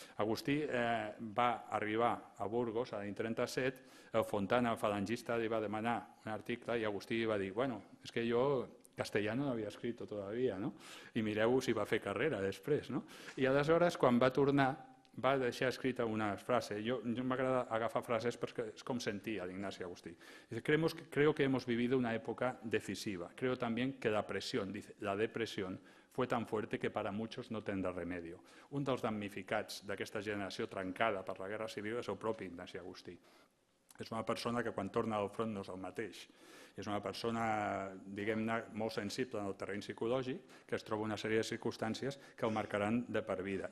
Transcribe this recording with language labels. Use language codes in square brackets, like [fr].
[ca] Agustí va arribar a Burgos l'any 37, el Fontana, el falangista, li va demanar un article i Agustí va dir, bueno, és que jo castellano no havia escrit todavía, i mireu si va fer carrera després. I aleshores, quan va tornar, va deixar escrita una frase. Yo m'agrada agafar frases perquè és com sentia l'Ignasi Agustí. [es] Dice, creo que hemos vivido una época decisiva. Creo también que la depresión fue tan fuerte que para muchos no tendrá remedio. [ca] Un dels damnificats d'aquesta generació trencada per la Guerra Civil és el propi Ignasi Agustí. És una persona que quan torna al front no és el mateix. És una persona, diguem-ne, molt sensible en el terreny psicològic, que es troba una sèrie de circumstàncies que el marcaran de per vida.